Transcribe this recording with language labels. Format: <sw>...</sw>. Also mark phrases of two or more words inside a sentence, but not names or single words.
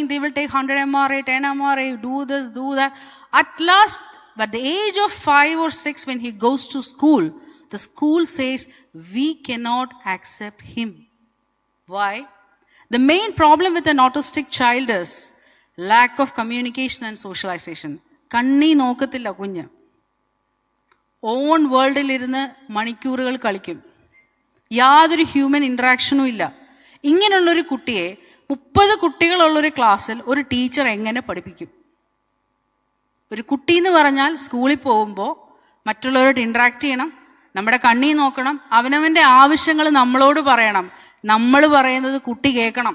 <en>They will take 100 MRA, 10 MRA, do this, do that. At last, at the age of 5 or 6, when he goes to school, the school says, we cannot accept him. Why? The main problem with an autistic child is lack of communication and socialization.</en> <ml>കണ്ണി നോക്കത്തില്ല കുഞ്ഞ്.</ml> <en>Own worldil</en> <ml>ഇരുന്ന് മണിക്കൂറുകൾ കളിക്കും. യാതൊരു</ml> <en>human interaction-ും</en> <ml>ഇല്ല. ഇങ്ങനെയുള്ളൊരു കുട്ടിയെ 30 കുട്ടികളുള്ളൊരു ക്ലാസ്സിൽ ഒരു ടീച്ചർ എങ്ങനെ പഠിപ്പിക്കും? ഒരു കുട്ടി എന്ന് പറഞ്ഞാൽ സ്കൂളിൽ പോകുമ്പോൾ മറ്റുള്ളവരോട് ഇൻട്രാക്ട് ചെയ്യണം, നമ്മുടെ കണ്ണി നോക്കണം, അവനവൻ്റെ ആവശ്യങ്ങൾ നമ്മളോട് പറയണം, നമ്മൾ പറയുന്നത് കുട്ടി കേൾക്കണം.</ml>